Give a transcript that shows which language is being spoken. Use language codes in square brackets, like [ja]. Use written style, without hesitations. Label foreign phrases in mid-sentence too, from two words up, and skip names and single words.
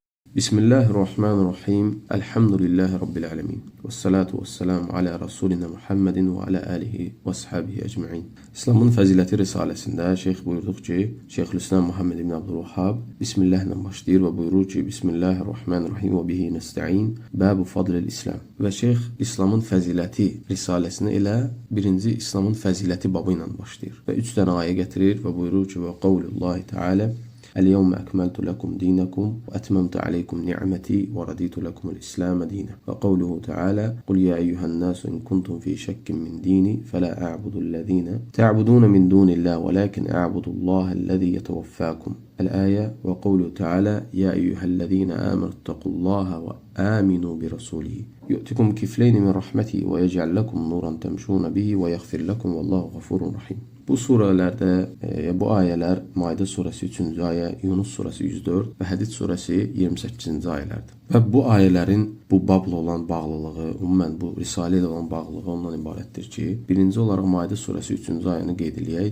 [ar] بسم الله الرحمن الرحيم. الحمد لله رب العالمين. والصلاة والسلام على رسولنا محمد وعلى آله وأصحابه أجمعين. [az] İslamın Fəziləti Risaləsində Şeyx buyurduq ki, Şeyxülislam Muhammed ibn Abdülvahhab Bismillah ilə başlayır və buyurur ki, [ar] بسم الله الرحمن الرحيم وبه نستعين باب فضل الإسلام. [az] Və Şeyx İslamın Fəziləti Risaləsini elə birinci İslamın Fəziləti babı ilə başlayır. Və 3 dənə ayə gətirir və buyurur ki, [ar] وقول الله تعالى اليوم أكملت لكم دينكم وأتممت عليكم نعمتي ورضيت لكم الإسلام دينا وقوله تعالى قل يا أيها الناس إن كنتم في شك من ديني فلا أعبد الذين تعبدون من دون الله ولكن أعبد الله الذي يتوفاكم الآية وقوله تعالى يا أيها الذين آمنوا اتقوا الله وآمنوا برسوله يؤتكم كفلين من رحمته ويجعل لكم نورا تمشون به ويغفر لكم والله غفور رحيم. [az] Bu surələrdə, bu ayələr Maidə surəsi 3-cü ayə, Yunus surəsi 104 və Hədid surəsi 28-ci ayələrdir. Və bu ayələrin bu babla olan bağlılığı, ümumən bu risalə ilə olan bağlılığı ondan ibarətdir ki, birinci olaraq Maidə surəsi 3-cü ayəni qeyd edək.